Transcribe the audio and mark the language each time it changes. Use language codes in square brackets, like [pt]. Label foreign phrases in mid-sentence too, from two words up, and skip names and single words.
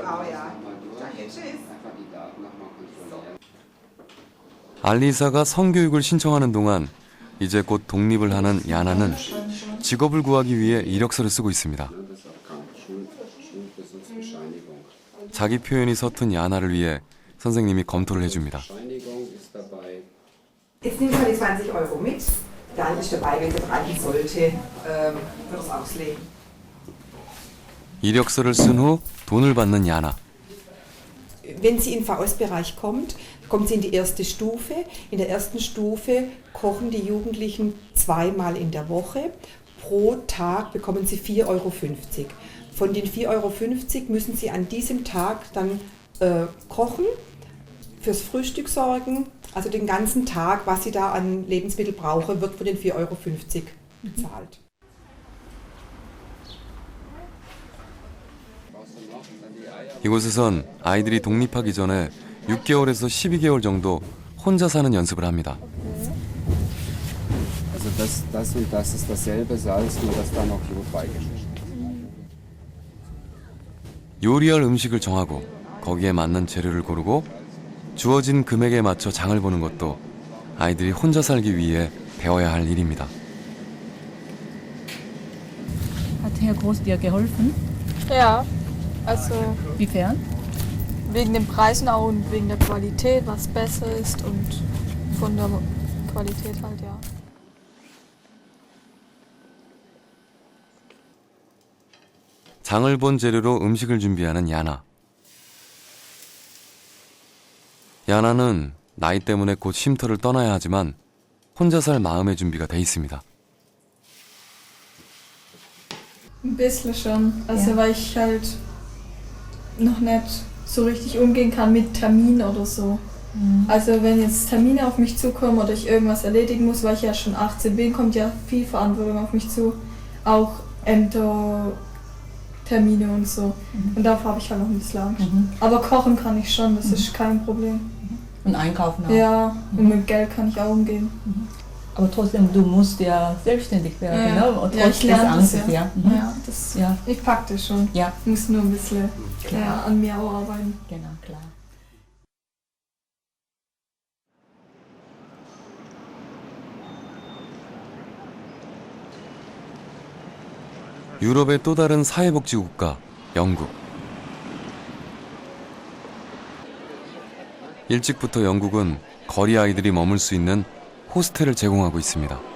[ko] 알리사가 성교육을 신청하는 동안 이제 곧 독립을 하는 야나는 직업을 구하기 위해 이력서를 쓰고 있습니다. 자기 표현이 서툰 야나를 위해 선생님이 검토를 해줍니다. [de] Jetzt nimm mal die 20 € mit. Dann ist dabei, wenn es reichen sollte, für das Auslegen. [ko] 이력서를 쓴 후 돈을 받는 야나. [de] Wenn sie in den VS-Bereich kommt, kommt sie in die erste Stufe. In der ersten Stufe kochen die Jugendlichen 2-mal in der Woche. Pro Tag bekommen sie 4,50 €. Von den 4,50 € müssen sie an diesem Tag dann kochen, fürs Frühstück sorgen. Also den ganzen Tag, was sie da an Lebensmittel brauchen, wird von den 4,50 € bezahlt. [ko] 이곳에선 아이들이 독립하기 전에 6개월에서 12개월 정도 혼자 사는 연습을 합니다. [de] Also das und das ist dasselbe Salz, nur dass da noch Jod beigemischt. [ko] 요리할 음식을 정하고 거기에 맞는 재료를 고르고 주어진 금액에 맞춰 장을 보는 것도 아이들이 혼자 살기 위해 배워야 할 일입니다. [de] Hat Herr Groß dir geholfen? Ja, also Wiefern? wegen den Preisen auch und wegen der Qualität, was besser ist und von der Qualität halt, ja. [ko] 장을 본 재료로 음식을 준비하는 야나. 야나는 나이 때문에 곧 쉼터를 떠나야 하지만 혼자 살 마음의 준비가 돼 있습니다. [de] Ein bisschen schon, also weil ich halt noch nicht so richtig umgehen kann mit Terminen oder so. Also wenn jetzt Termine auf mich zukommen oder ich irgendwas erledigen muss, weil ich ja schon 18 bin, kommt ja viel Verantwortung auf mich zu. Auch Ämter, Termine und so. Und dafür habe ich halt noch ein bisschen Angst. Aber kochen kann ich schon, das ist kein Problem. Und einkaufen auch? Ja, und mit Geld kann ich auch umgehen. Aber trotzdem, du musst ja selbstständig werden, Ja, ne? Und ja, ich lerne das, Angstes, ja. Mhm. Ja, das, Ja. ich pack das schon. Ja. Ich muss nur ein bisschen Klar. an mir auch arbeiten. Genau, klar. [ko] 유럽의 또 다른 사회복지 국가, 영국. 일찍부터 영국은 거리 아이들이 머물 수 있는 호스텔을 제공하고 있습니다.